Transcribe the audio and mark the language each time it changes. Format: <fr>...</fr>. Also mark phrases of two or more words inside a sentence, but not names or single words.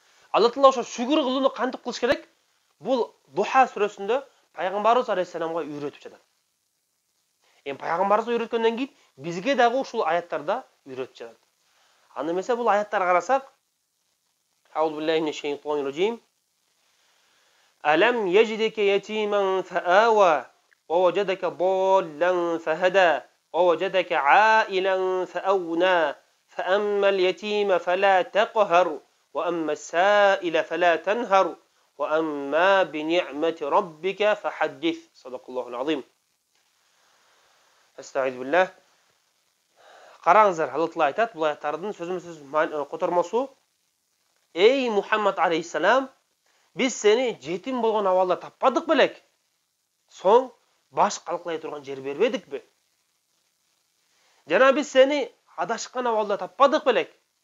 <ky>Алла Таала ошо шүгүр кылууну кантип кылыш керек? Бул Духа сүрөсүндө Пайгамбарыбыз алейхиссаламга үйрөтүп жатат. Пайгамбарыбыз үйрөткөндөн кийин бизге дагы ушул аяттарда үйрөтүп жатат. Аны эмесе бул аяттарга карасак,</ky> <ar>أعوذ بالله من الشيطان الرجيم. ألم يجدك يتيما فآوى ووجدك ضالا فهدى ووجدك عائلا فأغنى فأما اليتيم فلا تقهر وأما السائل فلا تنهر وأما بنعمة ربك فحدث صدق الله العظيم. أستعيذ بالله.</ar> <ky>Караңыздар, Алла Таала айтат, бул аяттардын сөзмө-сөз котормосу:</ky> <tr>Ey Muhammed aleyhisselam, biz seni</tr> <ky>жетим болгон абалда таппадык белек? Соң баш калкалай турган жер бербедикпи? Жана</ky> <tr>biz seni</tr> <ky>адашкан абалда таппадык белек?</ky>